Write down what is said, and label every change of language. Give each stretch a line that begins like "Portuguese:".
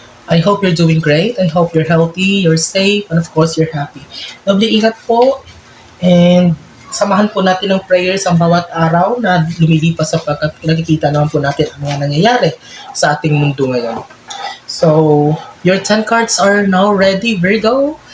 English: I hope you're doing great. I hope you're healthy, you're safe, and of course, you're happy.
Filipino: Doble ingat po. And samahan po natin ng prayers ang bawat araw na lumilipas sapagkat nakikita naman po natin ang mga nangyayari sa ating mundo ngayon.
English: So, your 10 cards are now ready, Virgo.